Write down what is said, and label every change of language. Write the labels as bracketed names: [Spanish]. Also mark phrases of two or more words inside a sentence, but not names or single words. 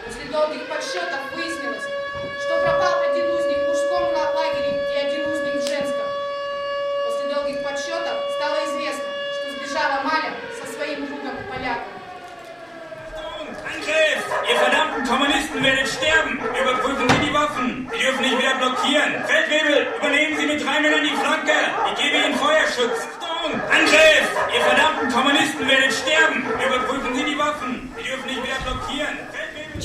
[Russian] долгих подсчетов выяснилось, что пропал один узник в мужском лагере и один узник в женском. После долгих подсчетов стало известно, что сбежала Маля со своим другом-поляком. [German] Angriff! Ihr verdammten Kommunisten werdet sterben! Überprüfen Sie die Waffen! Sie dürfen nicht wieder blockieren! Feldwebel, übernehmen Sie mit 3 Männern die Flanke! Ich gebe Ihnen Feuerschutz! Angriff! Ihr verdammten Kommunisten werdet sterben! Überprüfen Sie die Waffen! Sie dürfen nicht wieder blockieren! Feldwebel!